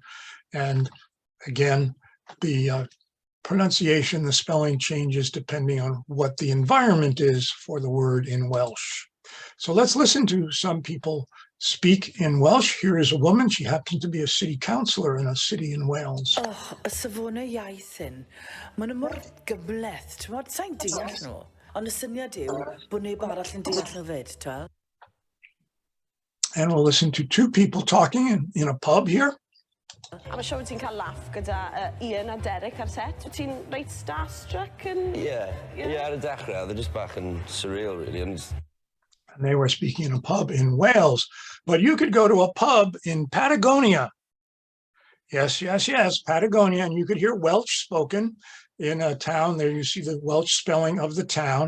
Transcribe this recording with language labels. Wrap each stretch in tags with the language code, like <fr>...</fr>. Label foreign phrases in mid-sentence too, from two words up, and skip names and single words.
<en>And again, the pronunciation, the spelling changes depending on what the environment is for the word in Welsh. So let's listen to some people speak in Welsh. Here is a woman. She happens to be a city councillor in a city in Wales.</en> <cy>Oh, y safonau iaith hyn. Maen nhw mor gymleth. T'mod, sa'n deall nhw. Ond y syniad yw bod neb arall yn deall nhw fyd, t'wel?</cy> <en>And we'll listen to two people talking in a pub here.</en> <cy>A mae siŵr ti'n cael laff gyda Ian a Derek ar set. Wyt ti'n reit starstruck yn... Yeah, ar y dechrau,</cy> <en>they're just back and surreal, really. And they were speaking in a pub in Wales. But you could go to a pub in Patagonia. Yes, Patagonia. And you could hear Welsh spoken in a town. There you see the Welsh spelling of the town.</en>